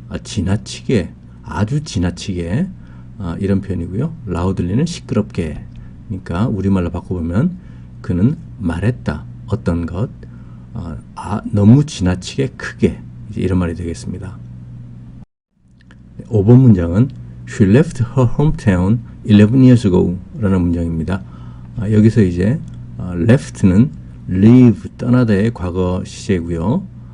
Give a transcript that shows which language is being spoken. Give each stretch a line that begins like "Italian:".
Korean: 지나치게, 아주 지나치게 이런 표현이고요. loudly는 시끄럽게. 그러니까 우리말로 바꿔보면 그는 말했다. 어떤 것, 너무 지나치게 크게 이제 이런 말이 되겠습니다. 5번 문장은
English: She left her hometown 11 years ago
Korean: 라는 문장입니다. 여기서 이제 left는 leave, 떠나다의 과거 시제고요.